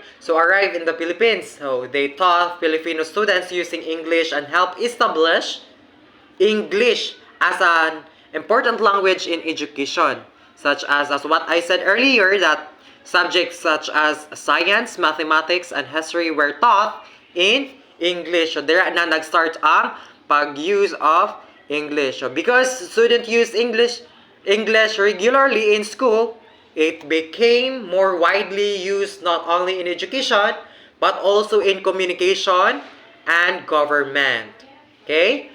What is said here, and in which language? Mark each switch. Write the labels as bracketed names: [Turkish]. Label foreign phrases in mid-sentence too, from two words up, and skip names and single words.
[English] So arrived in the Philippines. So they taught Filipino students using English and helped establish English as an important language in education, such as what I said earlier, that subjects such as science, mathematics, and history were taught in English. So there [Filipino] na nag-start ang pag-use [English] of English. So because students use English regularly in school, it became more widely used not only in education but also in communication and government. Okay?